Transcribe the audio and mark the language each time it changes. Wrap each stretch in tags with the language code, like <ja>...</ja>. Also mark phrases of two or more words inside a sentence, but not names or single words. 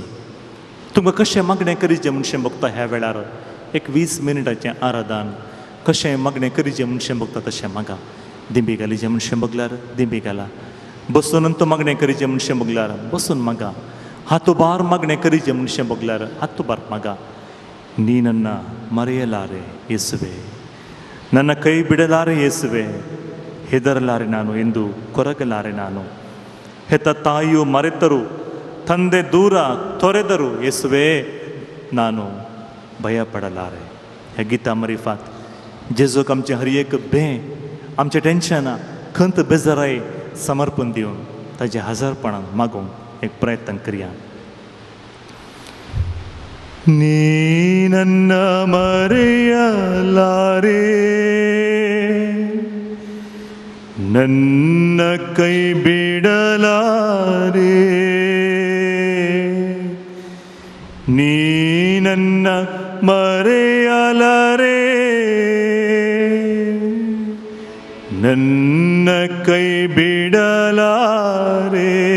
<kok>तुमकां कशें मागणें करीचें म्हणशें बगता ह्या वेळार 20 मिनिटाचें आराधन कशें मागणें करीचें म्हणशें बगता तशें मागा. दिंबी घालीचें म्हणशें बगल्यार दिंबी घाला. बसून तो मागणें करीचें म्हणशें बगल्यार बसून मागा. हातोबार मागणें करीचें म्हणशें बगल्यार हातोबार मागा.</kok> <kn>ನೀ ನನ್ನ ಮರೆಯಲಾರೆ ಯೇಸುವೆ, ನನ್ನ ಕೈ ಬಿಡಲಾರೆ ಯೇಸುವೆ, ಹೆದರಲಾರೆ ನಾನು ಎಂದು ಕೊರಗಲಾರೆ ನಾನು. ಹೆತ್ತ ತಾಯಿಯು ಮರೆತರು, ತಂದೆ ದೂರ ತೊರೆದರು ಯೇಸುವೆ, ನಾನು ಭಯಪಡಲಾರೆ.</kn> <kok>ह्या गिता मरिफात जेजूक आमचें हर एक भें, आमचें टेन्शनां, खंत बेजाराय समर्पण दिवन ताजे हजारपणान मागूंक एक प्रयत्न करया.</kok> <kn>ನೀ ನನ್ನ ಮರೆಯಲಾರೆ, ನನ್ನ ಕೈ ಬಿಡಲಾರೆ. ನೀ ನನ್ನ ಮರೆಯಲಾರೆ, ನನ್ನ ಕೈ ಬಿಡಲಾರೆ.</kn>